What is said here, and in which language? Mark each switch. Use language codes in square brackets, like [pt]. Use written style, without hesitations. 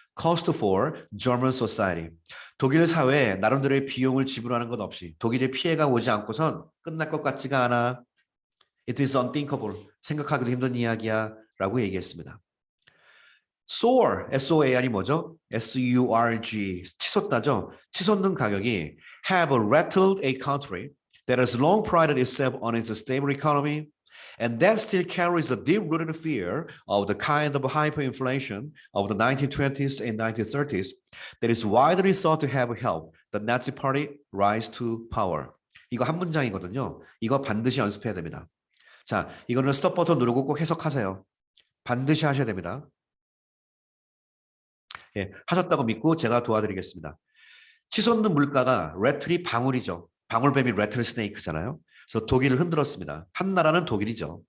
[en] cost for German society. [ko] 독일 사회에 나름대로의 비용을 지불하는 것 없이 독일의 피해가 오지 않고선 끝날 것 같지가 않아. [en] It is unthinkable. [ko] 생각하기도 힘든 이야기야 라고 얘기했습니다. soar, S-O-A-R이 뭐죠? S-U-R-G, 치솟다죠? 치솟는 가격이 [en] have rattled a country that has long prided itself on its stable economy and that still carries a deep-rooted fear of the kind of hyperinflation of the 1920s and 1930s that is widely thought to have helped the Nazi Party rise to power. [ko] 이거 한 문장이거든요. 이거 반드시 연습해야 됩니다. 자, 이거는 스톱 버튼 누르고 꼭 해석하세요. 반드시 하셔야 됩니다. 예, 하셨다고 믿고 제가 도와드리겠습니다. 치솟는 물가가 레틀이 방울이죠. 방울뱀이 레틀 스네이크잖아요. 그래서 독일을 흔들었습니다. 한 나라는 독일이죠.